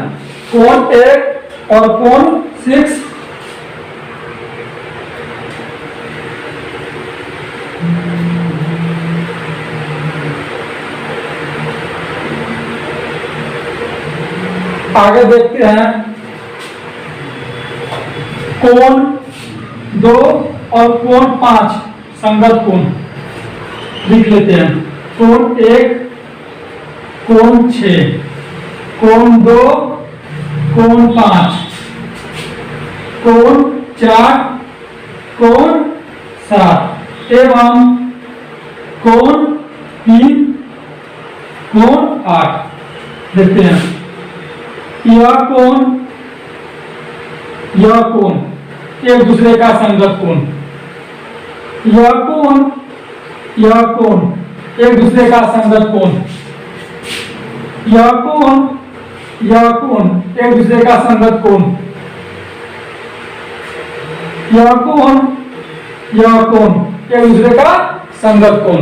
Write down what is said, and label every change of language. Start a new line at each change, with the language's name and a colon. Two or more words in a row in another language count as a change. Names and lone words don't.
Hindi: कोण 1 और कोण 6 आगे देखते हैं कोण 2 और कोण 5 संगत कोण लिख लेते हैं। कोण 1 कोण 6, कोण 2 कोण 5, कोण 4 कोण 7 एवं कोण 3 कोण 8। देखते हैं यह कोण एक दूसरे का संगत कोण, यह कोण एक दूसरे का संगत कोण, यह कोण एक दूसरे का संगत कोण, यह कोण एक दूसरे का संगत कोण।